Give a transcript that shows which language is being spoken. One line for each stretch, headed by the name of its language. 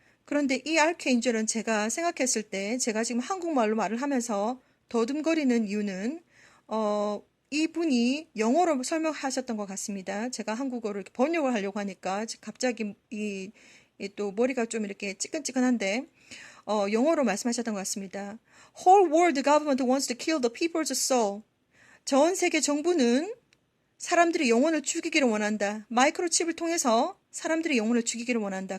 Korean: 그런데 이 아르케인젤은 제가 생각했을 때 제가 지금 한국말로 말을 하면서 더듬거리는 이유는 이분이 영어로 설명하셨던 것 같습니다. 제가 한국어로 이렇게 번역을 하려고 하니까 갑자기 또 머리가 좀 이렇게 찌끈찌끈한데 영어로 말씀하셨던 것 같습니다.
English: Whole world government wants to kill the people's soul.
Korean: 전 세계 정부는 사람들의 영혼을 죽이기를 원한다. 마이크로칩을 통해서 사람들의 영혼을 죽이기를 원한다.